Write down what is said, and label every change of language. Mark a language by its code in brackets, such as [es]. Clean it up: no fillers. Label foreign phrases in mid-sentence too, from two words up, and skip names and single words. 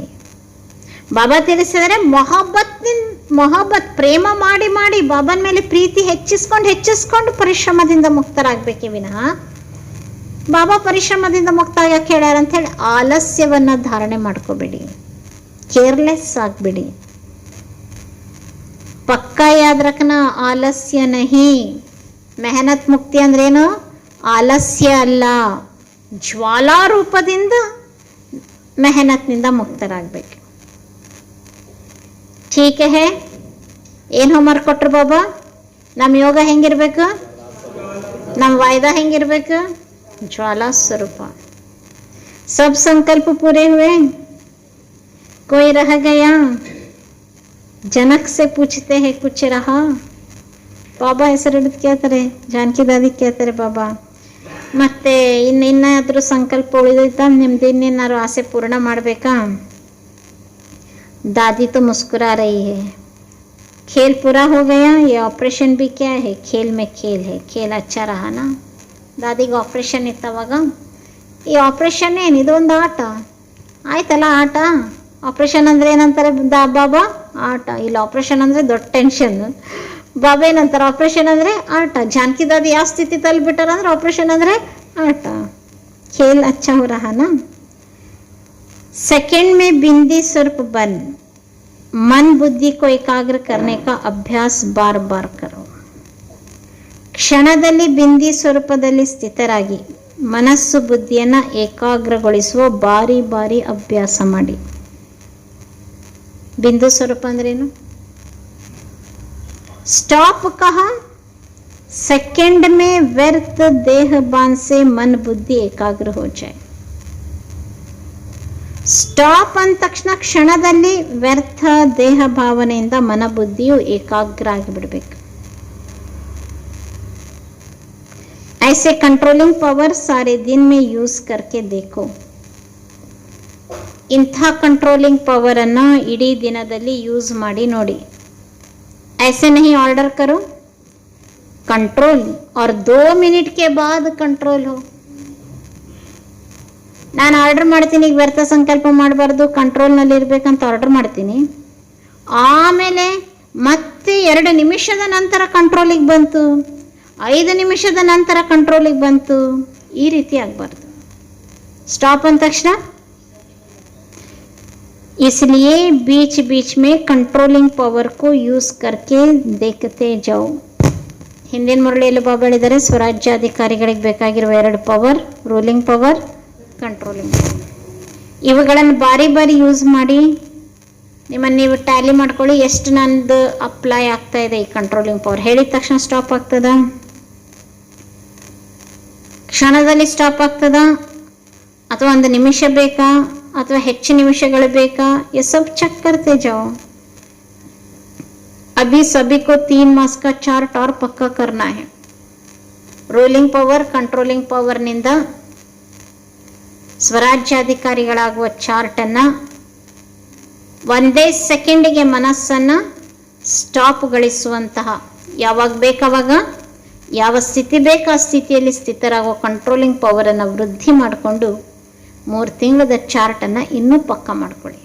[kn] ಬಾಬಾ ತಿಳಿಸಿದರೆ ಮೊಹಬ್ಬತ್ ಪ್ರೇಮ ಮಾಡಿ ಮಾಡಿ ಬಾಬನ ಮೇಲೆ ಪ್ರೀತಿ ಹೆಚ್ಚಿಸ್ಕೊಂಡು ಪರಿಶ್ರಮದಿಂದ ಮುಕ್ತರಾಗಬೇಕೇ ವಿನಃ ಬಾಬಾ ಪರಿಶ್ರಮದಿಂದ ಮುಕ್ತ ಯಾಕೆ ಹೇಳ್ಯಾರ ಅಂತ ಹೇಳಿ ಆಲಸ್ಯವನ್ನು ಧಾರಣೆ ಮಾಡ್ಕೋಬೇಡಿ, ಕೇರ್ಲೆಸ್ ಆಗಬೇಡಿ. [hi] पक्का याद रखना आलस्य नहीं. [kn] ಮೆಹನತ್ ಮುಕ್ತಿ ಅಂದ್ರೇನು? ಆಲಸ್ಯ ಅಲ್ಲ, ಜ್ವಾಲಾ ರೂಪದಿಂದ ಮೆಹನತ್ನಿಂದ ಮುಕ್ತರಾಗಬೇಕು. [hi] ठीक है? [kn] ಏನು ಹೋಮ್ವರ್ಕ್ ಕೊಟ್ಟರು ಬಾಬಾ? ನಮ್ಮ ಯೋಗ ಹೆಂಗಿರ್ಬೇಕು? ನಮ್ಮ ವಾಯ್ದಾ ಹೆಂಗಿರ್ಬೇಕು? [hi] ज्वाला स्वरूप. सब संकल्प पूरे हुए? कोई रह गया? जनक से पूछते हैं कुछ रहा? [kn] ಬಾಬಾ ಹೆಸರು ಹಿಡಿದು ಕೇಳ್ತಾರೆ, ಜಾನಕಿ ದಾದಿ ಕೇಳ್ತಾರೆ, ಬಾಬಾ ಮತ್ತೆ ಇನ್ನೇನಾದರೂ ಸಂಕಲ್ಪ ಉಳಿದೈತಾ, ನಿಮ್ದು ಇನ್ನೇನಾದ್ರು ಆಸೆ ಪೂರ್ಣ ಮಾಡಬೇಕಾ? [hi] दादी तो मुस्कुरा रही है. खेल पूरा हो गया? ये ऑपरेशन भी क्या है? खेल में खेल है. खेल अच्छा रहा ना? [kn] ದಾದಿಗೆ ಆಪ್ರೇಷನ್ ಇತ್ತವಾಗ. ಈ ಆಪ್ರೇಷನ್ ಏನು? ಇದೊಂದು ಆಟ ಆಯ್ತಲ್ಲ. ಆಟ ಆಪ್ರೇಷನ್ ಅಂದರೆ ಏನಂತಾರೆ ಬಾಬಾ? ಆಟ. ಇಲ್ಲಿ ಆಪ್ರೇಷನ್ ಅಂದರೆ ದೊಡ್ಡ ಟೆನ್ಷನ್. ಬಾಬಾ ಏನಂತಾರೆ? ಆಪ್ರೇಷನ್ ಅಂದರೆ ಆಟ. ಜಾನಕಿ ದಾದಿ ಯಾವ ಸ್ಥಿತಿ ತಲುಪಿಬಿಟ್ಟಾರ ಅಂದ್ರೆ ಆಪ್ರೇಷನ್ ಅಂದರೆ ಆಟ. [hi] खेल अच्छा हो रहा ना? सेकंड में बिंदी स्वरूप बन, मन बुद्धि को एकाग्र करने का अभ्यास बार बार करो. [kn] ಕ್ಷಣದಲ್ಲಿ ಬಿಂದಿ ಸ್ವರೂಪದಲ್ಲಿ ಸ್ಥಿತರಾಗಿ ಮನಸ್ಸು ಬುದ್ಧಿಯನ್ನು ಏಕಾಗ್ರಗೊಳಿಸುವ ಬಾರಿ ಬಾರಿ ಅಭ್ಯಾಸ ಮಾಡಿ. ಬಿಂದು ಸ್ವರೂಪ ಅಂದ್ರೇನು? [hi] स्टॉप कहा? सेकंड में व्यर्थ देह बान से मन बुद्धि एकाग्र हो जाए. [kn] ಸ್ಟಾಪ್ ಅಂದ ತಕ್ಷಣ ಕ್ಷಣದಲ್ಲಿ ವ್ಯರ್ಥ ದೇಹ ಭಾವನೆಯಿಂದ ಮನ ಬುದ್ಧಿಯು ಏಕಾಗ್ರ ಆಗಿಬಿಡಬೇಕು. [hi] ऐसे [en] controlling power [hi] सारे दिन में यूज करके देखो. [kn] ಇಂಥ [en] controlling power [kn] ಅನ್ನು ಇಡೀ ದಿನದಲ್ಲಿ ಯೂಸ್ ಮಾಡಿ ನೋಡಿ. [hi] ऐसे नहीं ऑर्डर करो, कंट्रोल और 2 मिनट के बाद कंट्रोल हो. [kn] ನಾನು ಆರ್ಡರ್ ಮಾಡ್ತೀನಿ, ಈಗ ವ್ಯರ್ಥ ಸಂಕಲ್ಪ ಮಾಡಬಾರ್ದು, ಕಂಟ್ರೋಲ್ನಲ್ಲಿ ಇರಬೇಕಂತ ಆರ್ಡರ್ ಮಾಡ್ತೀನಿ. ಆಮೇಲೆ ಮತ್ತೆ 2 ನಿಮಿಷದ ನಂತರ ಕಂಟ್ರೋಲಿಗೆ ಬಂತು, 5 ನಿಮಿಷದ ನಂತರ ಕಂಟ್ರೋಲಿಗೆ ಬಂತು. ಈ ರೀತಿ ಆಗಬಾರ್ದು. [hi] स्टॉप [kn] ಅಂದ ತಕ್ಷಣ [hi] इसलिए बीच बीच में [en] controlling power [hi] को यूज करके देखते जाओ. [kn] ಹಿಂದಿನ ಮುರಳಿಯಲ್ಲಿ ಬಾಬಾ ಹೇಳಿದ್ದಾರೆ ಸ್ವರಾಜ್ಯಾಧಿಕಾರಿಗಳಿಗೆ ಬೇಕಾಗಿರುವ 2 ಪವರ್, [en] ruling power, controlling power. [kn] ಇವುಗಳನ್ನು ಬಾರಿ ಬಾರಿ ಯೂಸ್ ಮಾಡಿ ನಿಮ್ಮನ್ನು ನೀವು ಟ್ಯಾಲಿ ಮಾಡ್ಕೊಳ್ಳಿ. ಎಷ್ಟು ನಂದು ಅಪ್ಲೈ ಆಗ್ತಾ ಇದೆ ಈ [en] controlling power. [kn] ಹೇಳಿದ ತಕ್ಷಣ ಸ್ಟಾಪ್ ಆಗ್ತದ, ಕ್ಷಣದಲ್ಲಿ ಸ್ಟಾಪ್ ಆಗ್ತದ, ಅಥವಾ 1 ನಿಮಿಷ ಬೇಕಾ, ಅಥವಾ ಹೆಚ್ಚು ನಿಮಿಷಗಳು ಬೇಕಾ, [hi] ये सब चेक करते जाओ. अभी सभी को 3 मास का चार्ट और पक्का करना है. [en] ruling power, controlling power [kn] ನಿಂದ ಸ್ವರಾಜ್ಯಾಧಿಕಾರಿಗಳಾಗುವ ಚಾರ್ಟ್ ಅನ್ನ ಒಂದೇ ಸೆಕೆಂಡಿಗೆ ಮನಸ್ಸನ್ನ ಸ್ಟಾಪ್ಗಳಿಸುವಂತಹ, ಯಾವಾಗ ಬೇಕಾವಾಗ ಯಾವ ಸ್ಥಿತಿ ಬೇಕು ಆ ಸ್ಥಿತಿಯಲ್ಲಿ ಸ್ಥಿತರಾಗುವ [en] controlling power [kn] ಅನ್ನು ವೃದ್ಧಿ ಮಾಡಿಕೊಂಡು 3 ತಿಂಗಳದ ಚಾರ್ಟ್ ಅನ್ನ ಇನ್ನೂ ಪಕ್ಕ ಮಾಡ್ಕೊಳ್ಳಿ.